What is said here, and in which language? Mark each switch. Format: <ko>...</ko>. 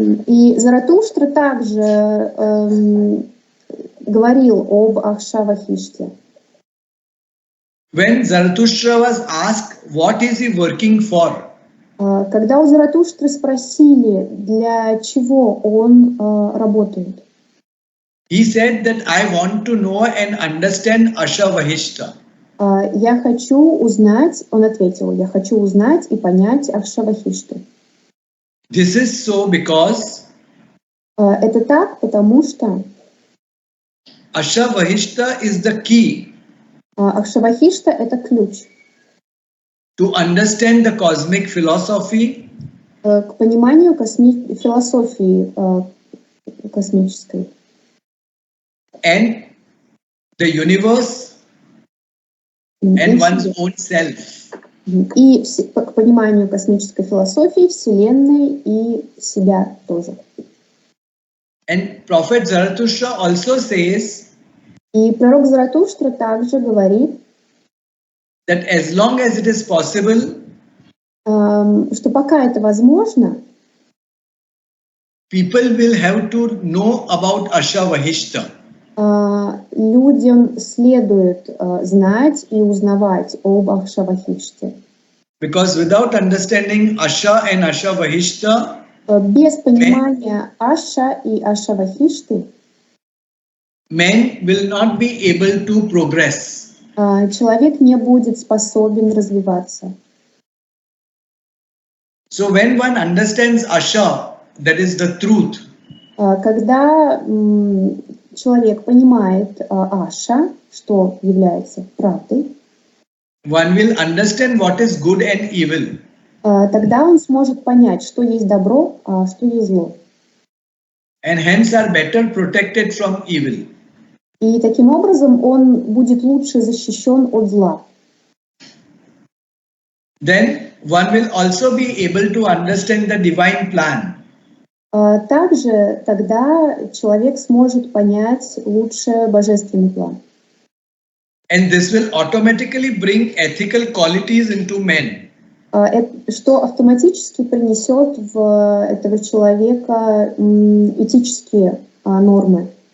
<ru>И Заратуштра также говорил об Акшавахиште.</ru> <en>When Zarathustra was asked what is he working for,</en> <ru>Когда у Заратуштры спросили, для чего он работает,</ru> <en>he said that I want to know and understand Ashavahishta.</en> <ru>Я хочу узнать, он ответил, я хочу узнать и понять Акшавахишту.</ru> <en>This is so because</en> <ru>Это так, потому что</ru> <en>Ashavahishta is the key</en> <ru>Акшавахишта — это ключ</ru> <en>to understand the cosmic philosophy</en> <ru>к пониманию философии космической</ru> <en>and the universe and one's own self.</en> <ru>И к пониманию космической философии, Вселенной и себя тоже.</ru> <en>And Prophet Zarathustra also says</en> <ru>И пророк Заратуштра также говорит,</ru> <en>that as long as it is possible,</en> <ru>что пока это возможно,</ru> <en>people will have to know about Ashavahishta.</en> <ru>Людям следует знать и узнавать об Акшавахиште.</ru> <en>Because without understanding Asha and Ashavahishta,</en> <ru>Без понимания Аша и Ашавахишты</ru> <en>man will not be able to progress.</en> <ru>человек не будет способен развиваться.</ru> <en>So when one understands Asha, that is the truth,</en> <ru>Когда человек понимает Аша, что является правдой,</ru> <en>one will understand what is good and evil.</en> <ru>Тогда он сможет понять, что есть добро, а что есть зло.</ru> <en>And hence are better protected from evil.</en> <ru>И таким образом он будет лучше защищен от зла.</ru> <en>Then one will also be able to understand the divine plan.</en> <ru>Также тогда человек сможет понять лучше божественный план.</ru> <en>And this will automatically bring ethical qualities into men.</en> <ru>Что автоматически принесет в этого человека этические нормы.</ru>